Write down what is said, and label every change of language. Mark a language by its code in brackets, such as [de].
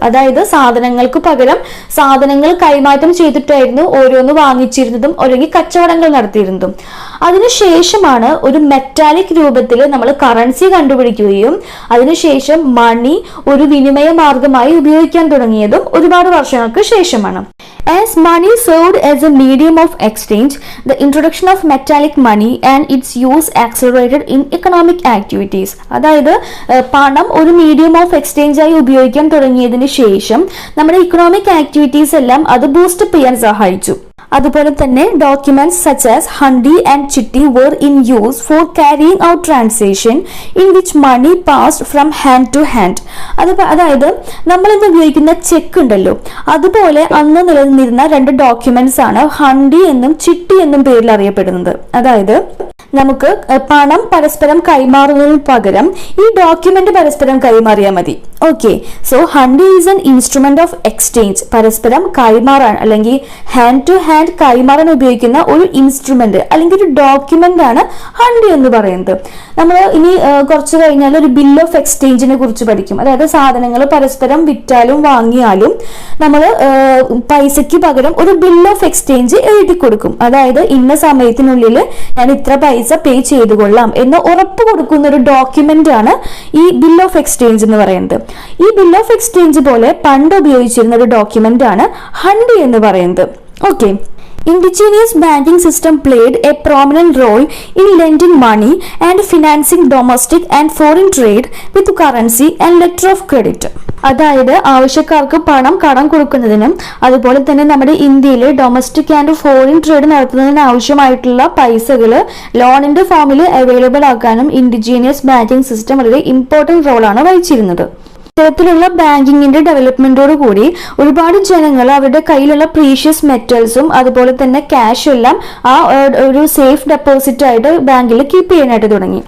[ml] അതായത് സാധനങ്ങൾക്ക് പകരം സാധനങ്ങൾ കൈമാറ്റം ചെയ്തിട്ടായിരുന്നു ഓരോന്ന് വാങ്ങിച്ചിരുന്നതും അല്ലെങ്കിൽ കച്ചവടങ്ങൾ നടത്തിയിരുന്നതും. അതിനുശേഷമാണ് ഒരു മെറ്റാലിക് രൂപത്തിൽ നമ്മൾ കറൻസി കണ്ടുപിടിക്കുകയും അതിനുശേഷം മണി ഒരു വിനിമയ മാർഗമായി ഉപയോഗിക്കാൻ തുടങ്ങിയതും ഒരുപാട് വർഷങ്ങൾക്ക് ശേഷമാണ്. [en] As money served as a medium of exchange, the introduction of metallic money and its use accelerated in economic activities. [ml] അതായത് പണം ഒരു മീഡിയം ഓഫ് എക്സ്ചേഞ്ച് ആയി ഉപയോഗിക്കാൻ തുടങ്ങിയതിന് ശേഷം നമ്മുടെ ഇക്കണോമിക് ആക്ടിവിറ്റീസ് എല്ലാം അത് ബൂസ്റ്റപ്പ് ചെയ്യാൻ സഹായിച്ചു. അതുപോലെ തന്നെ [en] Documents such as hundi and chitti were in use for carrying out transaction in which money passed from hand to hand. [ml] അതായത് നമ്മൾ ഇന്ന് ഉപയോഗിക്കുന്ന ചെക്ക് ഉണ്ടല്ലോ, അതുപോലെ അന്ന് നിലനിന്നിരുന്ന രണ്ട് ഡോക്യുമെന്റ്സ് ആണ് ഹണ്ടി എന്നും ചിട്ടി എന്നും പേരിൽ അറിയപ്പെടുന്നത്. അതായത് നമുക്ക് പണം പരസ്പരം കൈമാറുന്നതിന് പകരം ഈ ഡോക്യുമെന്റ് പരസ്പരം കൈമാറിയാൽ മതി. [en] Okay, so hundi is an instrument of exchange. [ml] പരസ്പരം കൈമാറാൻ അല്ലെങ്കിൽ ഹാൻഡ് ടു ഹാൻഡ് കൈമാറാൻ ഉപയോഗിക്കുന്ന ഒരു ഇൻസ്ട്രുമെന്റ് അല്ലെങ്കിൽ ഒരു ഡോക്യുമെന്റ് ആണ് ഹണ്ടി എന്ന് പറയുന്നത്. നമ്മൾ ഇനി കുറച്ച് കഴിഞ്ഞാൽ ഒരു ബിൽ ഓഫ് എക്സ്ചേഞ്ചിനെ കുറിച്ച് പഠിക്കും. അതായത് സാധനങ്ങൾ പരസ്പരം വിറ്റാലും വാങ്ങിയാലും നമ്മൾ പൈസയ്ക്ക് പകരം ഒരു ബിൽ ഓഫ് എക്സ്ചേഞ്ച് എഴുതി കൊടുക്കും. അതായത് ഇന്ന സമയത്തിനുള്ളിൽ ഞാൻ ഇത്ര പൈസ പേ ചെയ്തു കൊള്ളാം എന്ന് ഉറപ്പ് കൊടുക്കുന്ന ഒരു ഡോക്യുമെന്റ് ആണ് ഈ ബിൽ ഓഫ് എക്സ്ചേഞ്ച് എന്ന് പറയുന്നത്. ഈ ബിൽ ഓഫ് എക്സ്ചേഞ്ച് പോലെ പണ്ട് ഉപയോഗിച്ചിരുന്ന ഒരു ഡോക്യുമെന്റ് ആണ് ഹണ്ടി എന്ന് പറയുന്നത്. [en] Okay, indigenous banking system played a prominent role in lending money and financing domestic and foreign trade with currency and letter of credit. [ml] അതായത് ആവശ്യക്കാർക്ക് പണം കടം കൊടുക്കുന്നതിനും അതുപോലെ തന്നെ നമ്മുടെ ഇന്ത്യയിൽ ഡൊമസ്റ്റിക് ആൻഡ് ഫോറിൻ ട്രേഡ് നടത്തുന്നതിന് ആവശ്യമായിട്ടുള്ള പൈസകൾ ലോണിന്റെ ഫോമിൽ അവൈലബിൾ ആക്കാനും ഇൻഡിജീനിയസ് ബാങ്കിങ് സിസ്റ്റം വളരെ ഇമ്പോർട്ടന്റ് റോളാണ് വഹിച്ചിരുന്നത്. ഇത്തരത്തിലുള്ള ബാങ്കിങ്ങിന്റെ ഡെവലപ്മെന്റോട് കൂടി ഒരുപാട് ജനങ്ങൾ അവരുടെ കയ്യിലുള്ള പ്രീഷ്യസ് മെറ്റൽസും അതുപോലെ തന്നെ ക്യാഷും എല്ലാം ആ ഒരു സേഫ് ഡെപ്പോസിറ്റ് ആയിട്ട് ബാങ്കിൽ കീപ്പ് ചെയ്യാനായിട്ട് തുടങ്ങി.